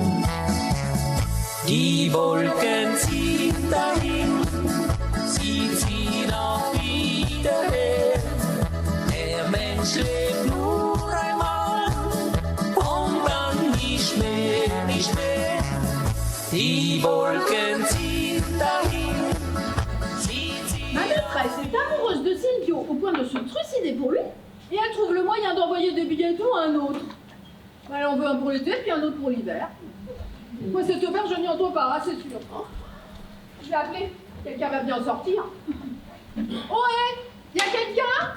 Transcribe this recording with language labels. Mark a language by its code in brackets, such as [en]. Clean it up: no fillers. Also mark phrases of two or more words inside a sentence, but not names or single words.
[de] Die Wolken ziehen dahin, sie ziehen auch wieder her. Der Mensch lebt nur einmal und dann nicht mehr, nicht mehr. Die Wolken ziehen dahin, sie ziehen. [fr] Madame Presse est amoureuse de Silvio au point de se trucider pour lui, et elle trouve le moyen d'envoyer des billets doux à un autre. Elle en veut un pour l'été, puis un autre pour l'hiver. Moi, cette auberge, je n'y entre pas, c'est sûr. Je vais appeler. Quelqu'un va bien en sortir. Oh, hé! Y a quelqu'un?